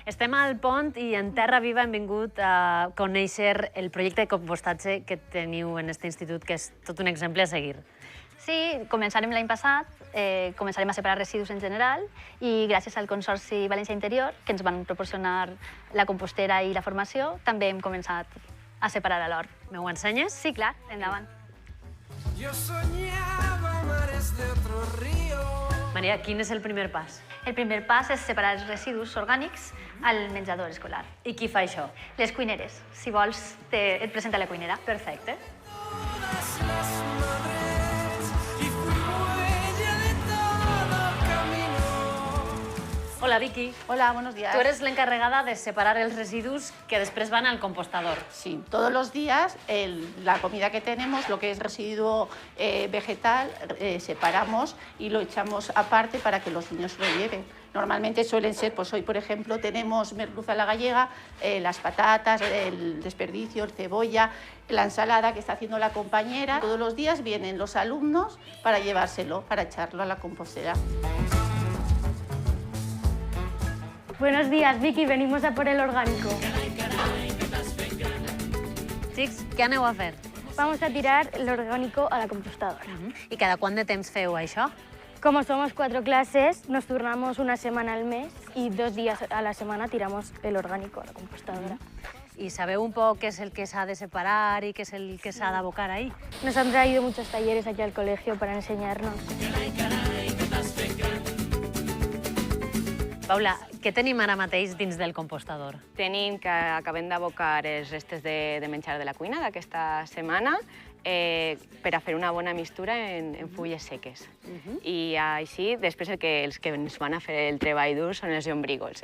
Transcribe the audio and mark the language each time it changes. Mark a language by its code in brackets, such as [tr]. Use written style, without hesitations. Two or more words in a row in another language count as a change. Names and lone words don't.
[ca] Estem al Pont i en Terra Viva hem vingut a conèixer el projecte de compostatge que teniu en aquest institut, que és tot un exemple a seguir. Sí, començarem l'any passat, començarem a separar residus en general i gràcies al Consorci València Interior, que ens van proporcionar la compostera i la formació, també hem començat a separar a l'hort. M'ho ensenyes? Sí, clar, endavant. [es] Yo soñaba mares de otro río. [ca] Maria, quin és el primer pas? El primer pas és separar els residus orgànics al menjador escolar. I qui fa això? Les cuineres. Si vols, et presenta la cuinera. Perfecte. [es] Todas las madres y fui huella de todo camino. [ca] Hola, Vicky. [es] Hola, buenos días. [ca] Tu eres l'encarregada de separar els residus que després van al compostador. [es] Sí, todos los días la comida que tenemos, lo que es residuo vegetal, separamos y lo echamos aparte para que los niños lo lleven. Normalmente suelen ser, pues hoy por ejemplo tenemos merluza a la gallega, las patatas, el desperdicio, el cebolla, la ensalada que está haciendo la compañera. Todos los días vienen los alumnos para llevárselo, para echarlo a la compostera. Buenos días, Vicky. Venimos a por el orgánico. [ca] Xics, què aneu a fer? [es] Vamos a tirar el orgánico a la compostadora. [ca] I cada quant de temps feu això? [es] Como somos 4 clases, nos turnamos una semana al mes y 2 días a la semana tiramos el orgánico a la compostadora. [ca] I sabeu un poc què és el que s'ha de separar i què és el que s'ha d'abocar ahí? [es] Nos han traído muchos talleres aquí al colegio para enseñarnos. [ca] Paula, què tenim ara mateix dins del compostador? Tenim que acabem d'abocar els restes de menjar de la cuina d'aquesta setmana per a fer una bona mistura en fulles seques. I així, després els que ens van a fer el treball dur són els llombrígols.